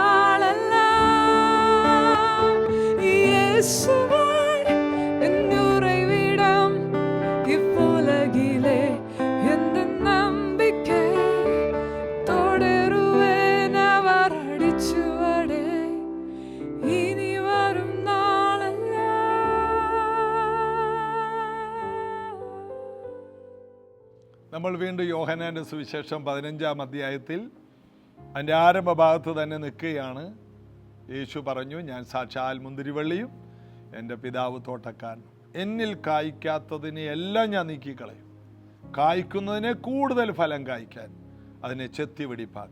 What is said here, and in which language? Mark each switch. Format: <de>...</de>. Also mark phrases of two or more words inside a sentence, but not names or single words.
<ta>நாளெல்லாம் இயேசுவே, என் உறைவிடம் இவ்வுலகிலே, எந்த நம்பிக்கை தொடருவேன் அவர் அடிச்சுவடே, இனி வரும் நாளெல்லாம்.</ta> <ml>നമ്മൾ വീണ്ടും യോഹന്നാന്റെ സുവിശേഷം 15-ാം അധ്യായത്തിൽ അതിൻ്റെ ആരംഭ ഭാഗത്ത് തന്നെ നിൽക്കുകയാണ്. യേശു പറഞ്ഞു, ഞാൻ സാക്ഷാൽ മുന്തിരിവള്ളിയും എൻ്റെ പിതാവ് തോട്ടക്കാരനും. എന്നിൽ കായ്ക്കാത്തതിനെ എല്ലാം ഞാൻ നീക്കിക്കളയും, കായ്ക്കുന്നതിനെ കൂടുതൽ ഫലം കായ്ക്കാൻ അതിനെ ചെത്തി വെടിപ്പാക്കും.</ml>